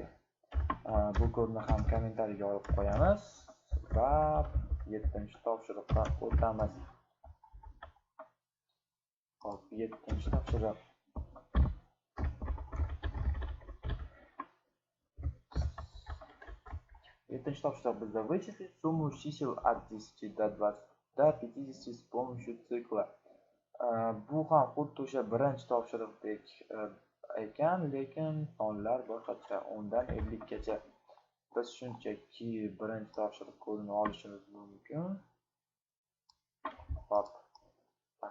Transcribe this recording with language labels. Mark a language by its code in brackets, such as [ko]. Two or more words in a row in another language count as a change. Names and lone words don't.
[uz] Bu kodni ham kommentariyaga olib qo'yamiz va 7-topshiriqqa o'tamiz. Hop, 7-topshiriq. [ru] Bizda вычислить сумму чисел от 10 до 20 до 50 с помощью цикла. [uz] Bu ham xuddi o'sha birinchi topshiriqdek ekan, lekin sonlar boshqacha, 10 dan 50 gacha. Biz shunchaki birinchi topshiriq kodini olishimiz mumkin. Hop. Tak.